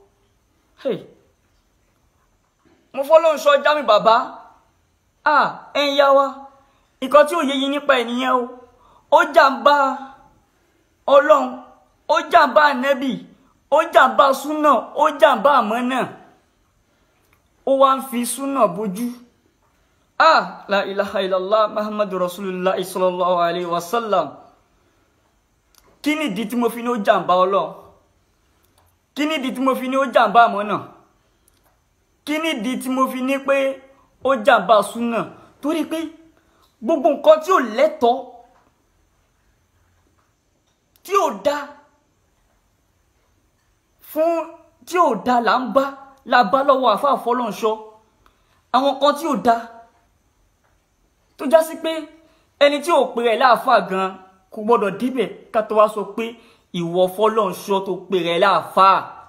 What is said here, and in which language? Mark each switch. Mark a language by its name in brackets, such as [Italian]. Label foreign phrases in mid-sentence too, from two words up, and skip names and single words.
[Yoruba] Mo Fọ́lọ́runṣọ́ Jamiu bàbá, ẹ̀yin yá wa, nǹkan tí ò yé yín nípa ènìyàn o, ó jàǹbá Ọlọ́run, ó jàǹbá Ànábì, ó jàǹbá súnà, ó jàǹbá àmọ́nà, ó wá ń fi súnà bójú. [Arabic] لا إله إلا الله محمد رسول الله صلى الله عليه وسلم. [Yoruba] Kí nìdí tí mo fi ní ó jàǹbá Ọlọ́run? Kí nìdí tí mo fi ní ó jàǹbá àmọ́nà? Kí nìdí tí mo fi ní pé ó jàǹbá súnà? Torí pé gbogbo nǹkan tí ò lẹ́tọ̀ọ́, tí ò dá fún tí ò dá là ń bá la bá lọ́wọ́ àfáà Fọlọ́runṣọ́ àwọn kan tí ò dá tó já sí pé ẹni tí ò pè rẹ̀ láàfáà gan kò gbọ́dọ̀ débẹ̀ ká tó wá sọ pé ìwọ Fọlọ́runṣọ́ tó pè rẹ̀ láàfáà.